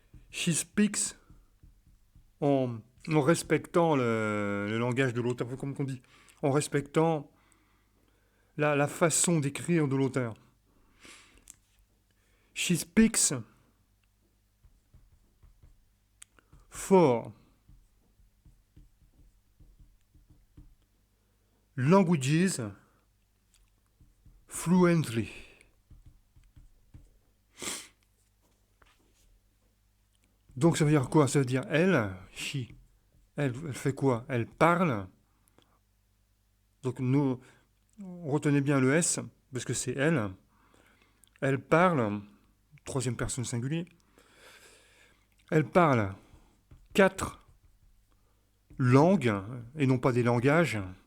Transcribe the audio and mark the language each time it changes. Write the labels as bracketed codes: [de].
[en] She speaks [fr] en respectant le langage de l'auteur, comme on dit, en respectant la façon d'écrire de l'auteur. [en] She speaks for languages fluently. [fr] Donc ça veut dire quoi? Ça veut dire elle, she, elle fait quoi? Elle parle. Donc nous, retenez bien le S, parce que c'est elle. Elle parle, troisième personne singulier. Elle parle 4 langues, et non pas des langages.